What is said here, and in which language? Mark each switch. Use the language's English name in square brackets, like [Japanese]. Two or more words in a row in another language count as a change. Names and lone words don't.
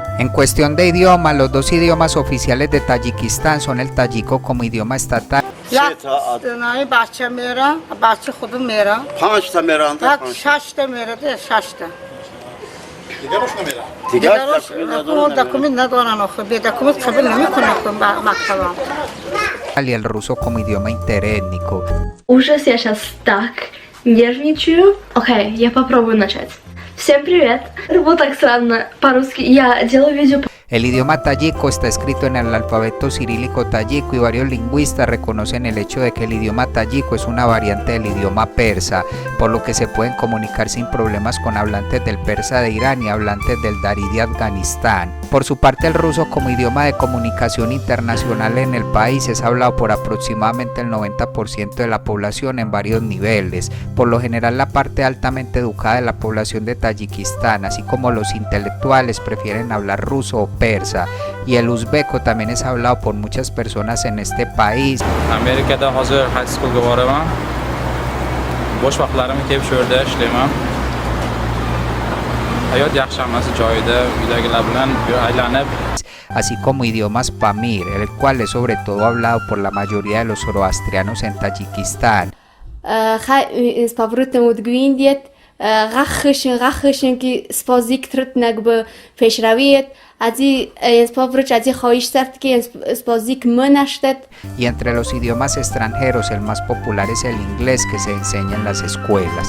[Spanish] En cuestión de idioma, los dos idiomas oficiales de Tayikistán son el tayiko como idioma estatal y el ruso como idioma interétnico. [Russian] Ужас, я сейчас так нервничаю. Окей, я попробую начать. Всем привет! Вот так странно по-русски. Я делаю видео. [Spanish] El idioma tayiko está escrito en el alfabeto cirílico tayiko y varios lingüistas reconocen el hecho de que el idioma tayiko es una variante del idioma persa, por lo que se pueden comunicar sin problemas con hablantes del persa de Irán y hablantes del darí de Afganistán. Por su parte, el ruso como idioma de comunicación internacional en el país es hablado por aproximadamente el 90% de la población en varios niveles, por lo general la parte altamente educada de la población de Tayikistán, así como los intelectuales prefieren hablar ruso o persa, y el uzbeko también es hablado por muchas personas en este país. [Uzbek] Amerikada hozir high schoolga boraman. Bo'sh vaqtlarimni kelib shu yerda ishlayman. Hayot yaxshi hammasi joyida, uydagilar bilan aylanib. [Spanish] Así como idiomas pamir, el cual es sobre todo hablado por la mayoría de los zoroastrianos en Tayikistán. Y entre los idiomas extranjeros el más popular es el inglés, que se enseña en las escuelas.